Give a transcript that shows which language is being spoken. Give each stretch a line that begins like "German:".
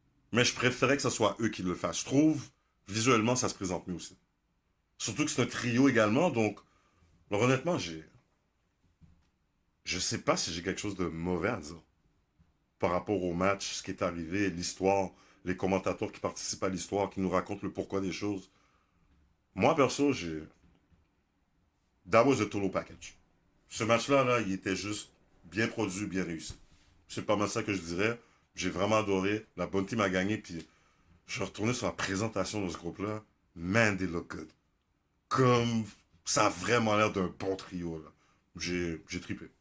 French: Mais je préférais que ce soit eux qui le fassent. Je trouve, visuellement, ça se présente mieux aussi. Surtout que c'est un trio également, donc, alors, honnêtement, je sais pas si j'ai quelque chose de mauvais à dire par rapport au match, ce qui est arrivé, l'histoire, les commentateurs qui participent à l'histoire, qui nous racontent le pourquoi des choses. Moi, perso,
English: that was a total package.
French: Ce match-là, là, il était juste bien produit, bien réussi. C'est pas mal ça que je dirais. J'ai vraiment adoré. La bonne team a gagné, puis je suis retourné sur la présentation de ce groupe-là.
English: Man, they look good.
French: Comme ça a vraiment l'air d'un bon trio, là. J'ai trippé.